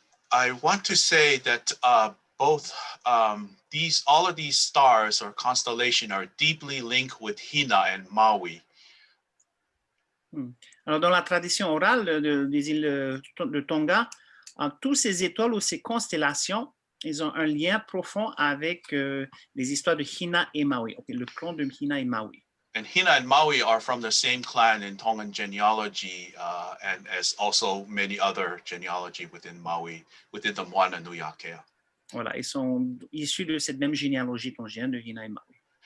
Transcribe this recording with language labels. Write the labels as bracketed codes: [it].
[en] I want to say that both all of these stars or constellation are deeply linked with Hina and Maui. [fr] Alors, dans la tradition orale des îles de Tonga, tous ces étoiles ou ces constellations ils ont un lien profond avec les histoires de Hina et Maui, le clan de Hina et Maui. [en] And Hina and Maui are from the same clan in Tongan genealogy, and as also many other genealogy within Maui, within the Moana Nui Akea. [fr] Voilà, ils sont issus de cette même généalogie tongienne de Hina et Maui.